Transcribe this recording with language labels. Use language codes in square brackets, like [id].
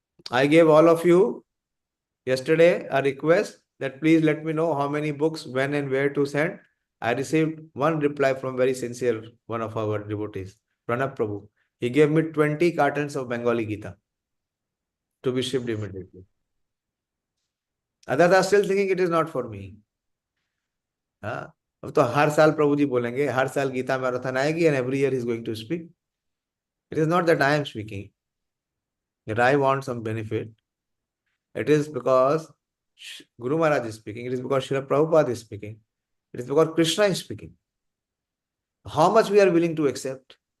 [en] I gave all of you yesterday a request that please let me know how many books, when and where to send. I received one reply from very sincere one of our devotees, Pranab Prabhu. He gave me 20 cartons of Bengali Gita to be shipped immediately. Others are still thinking it is not for me. [hi] हाँ, अब तो हर साल प्रभु जी बोलेंगे, हर साल Gita marathon आएगी [en] and every year he is going to speak. It is not that I am speaking, that I want some benefit. It is because Guru Maharaj is speaking. It is because Srila Prabhupada is speaking. It is because Krishna is speaking. How much we are willing to accept?